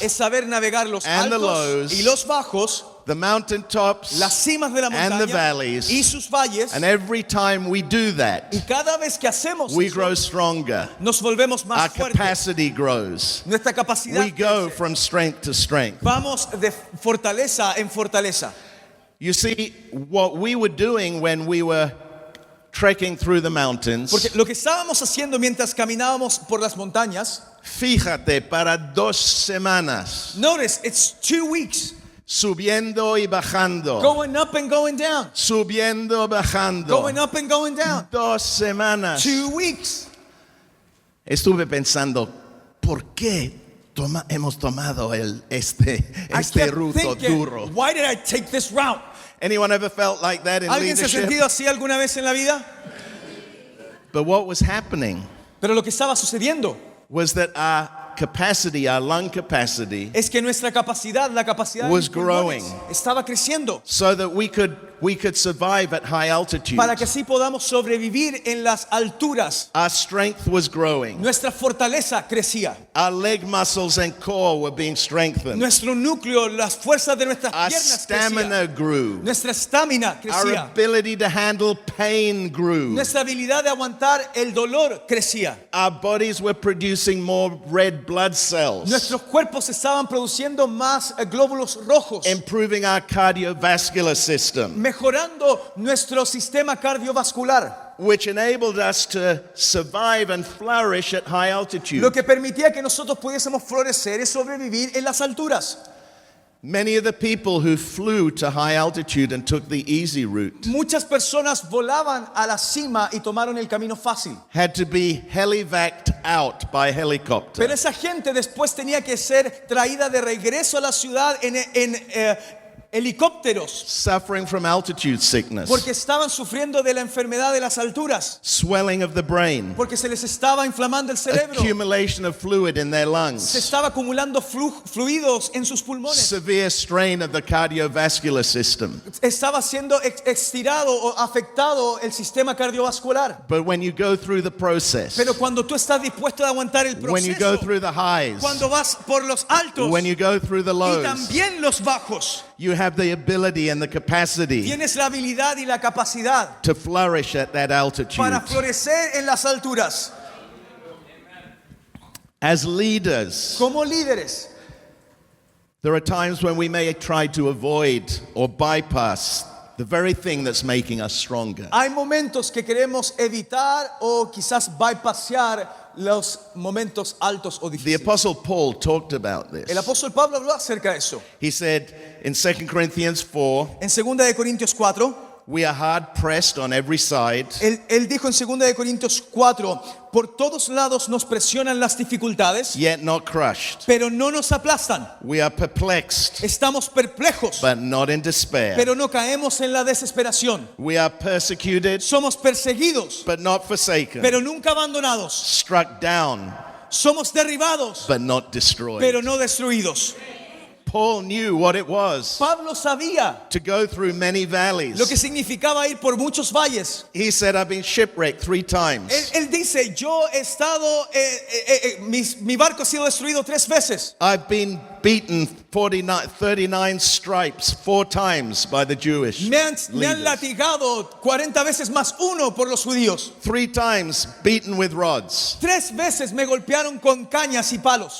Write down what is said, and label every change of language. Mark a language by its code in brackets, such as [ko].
[es] es saber navegar los [en] And the [es] altos [en] lows. [es] y los bajos, [en] the mountaintops, [es] las cimas de la [en] And the [es] montaña [en] valleys. [es] y sus valles. [en] and every time we do that, [es] Y cada vez que hacemos [en] we [es] eso, [en] grow stronger. [es] nos volvemos [en] Our [es] más fuertes. [en] capacity grows. [es] Nuestra capacidad [en] We go [es] crece. [en] from strength to strength. [es] Vamos de fortaleza en fortaleza. [en] You see, what we were doing when we were trekking through the mountains, [es] Porque lo que estábamos haciendo mientras caminábamos por las montañas, fíjate, para 2 semanas, [en] notice it's 2 weeks, [es] subiendo y bajando, [en] going up and going down, [es] subiendo, bajando, [en] going up and going down. [es] 2 semanas. [en] 2 weeks. [es] Estuve pensando, ¿por qué hemos tomado este [en] I kept [es] ruto [en] thinking, [es] duro? [en] why did I take this route? Anyone ever felt like that in [es] ¿Alguien se ha [en] leadership? [es] sentido así alguna vez en la vida? [en] But what was happening [es] Pero lo que estaba sucediendo [en] was that our capacity, our lung capacity, [es] es que nuestra capacidad, la capacidad de [en] Was [es] mis pulmones, [en] growing. [es] estaba creciendo [en] so that we could survive at high altitude. [es] para que así podamos sobrevivir en las alturas. [en] Our strength was growing. [es] Nuestra fortaleza crecía. [en] Our leg muscles and core were being strengthened. [es] Nuestro núcleo, las fuerzas de nuestras [en] Our [es] piernas [en] stamina [es] crecían. [en] grew. [es] Nuestra estamina [en] Our [es] crecía. [en] ability to handle pain grew. [es] Nuestra habilidad de aguantar el dolor crecía. [en] Our bodies were producing more red blood cells, [es] Nuestros cuerpos estaban produciendo más glóbulos rojos, [en] improving our cardiovascular system, [es] mejorando nuestro sistema cardiovascular, [en] which enabled us to survive and flourish at high altitude. [es] lo que permitía que nosotros pudiésemos florecer y sobrevivir en las alturas. [en] Many of the people who flew to high altitude and took the easy route [es] Muchas personas volaban a la cima y tomaron el camino fácil. [en] had to be helivaced out by helicopter. [es] Pero esa gente después tenía que ser traída de regreso a la ciudad en helicópteros, [en] Suffering from altitude sickness, [es] porque estaban sufriendo de la enfermedad de las alturas, [en] swelling of the brain, [es] porque se les estaba inflamando el cerebro, [en] accumulation of fluid in their [es] se [en] lungs, [es] estaba acumulando fluidos en sus pulmones, [en] severe strain of the cardiovascular system. [es] estaba siendo estirado o afectado el sistema cardiovascular. [en] But when you go through the process, [es] Pero cuando tú estás dispuesto a aguantar el [en] when you go [es] proceso, [en] through the highs, [es] cuando vas por los altos [en] when you go through the [es] y [en] lows, [es] también los bajos, [en] you have the ability and the capacity [es] tienes la habilidad y la capacidad [en] to flourish at that altitude. [es] para florecer en las alturas. [en] As leaders, [es] Como líderes, [en] there are times when we may try to avoid or bypass the very thing that's making us stronger. [es] hay momentos que queremos evitar o quizás bypassear los momentos altos o [en] The [es] difíciles. [en] Apostle Paul talked about this. [es] El apóstol Pablo habló acerca de eso. [en] He said in 2 Corinthians 4, [es] En 2 de Corintios 4, [en] we are hard pressed on every side, [es] él dijo en 2 de Corintios 4, por todos lados nos presionan las dificultades, [en] yet not crushed. [es] pero no nos aplastan. [en] We are perplexed, [es] Estamos perplejos, [en] but not in despair. [es] pero no caemos en la desesperación. [en] We are persecuted, [es] Somos perseguidos, [en] but not forsaken. [es] pero nunca abandonados. [en] Struck down, [es] Somos derribados, [en] but not destroyed. [es] pero no destruidos. [en] Paul knew what it was [es] Pablo sabía [en] to go through many valleys. [es] lo que significaba ir por muchos valles. [en] He said, I've been shipwrecked 3 times. [es] Él dice, yo he estado, mi barco ha sido destruido 3 veces. [en] I've been beaten 39 stripes 4 times by the Jewish [es] Me han [en] leaders. [es] latigado 40 veces más 1 por los judíos. [en] 3 times beaten with rods. [es] 3 veces me golpearon con cañas y palos.